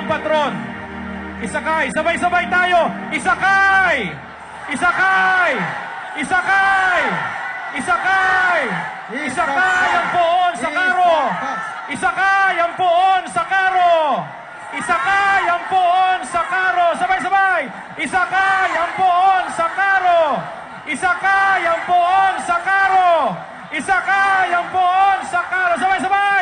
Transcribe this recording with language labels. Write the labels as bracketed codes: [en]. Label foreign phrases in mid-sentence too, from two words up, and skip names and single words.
[tl] Aaron. Isakay. Sabay-sabay tayo. Isakay! Isakay! Isakay! Isakay! Isakay ang poon sa karo! Isakay ang poon sa karo! Isakay ang poon sa karo! Sabay-sabay! Isakay ang poon sa karo! Isakay ang poon sa karo! Isakay ang poon sa karo! Sabay-sabay!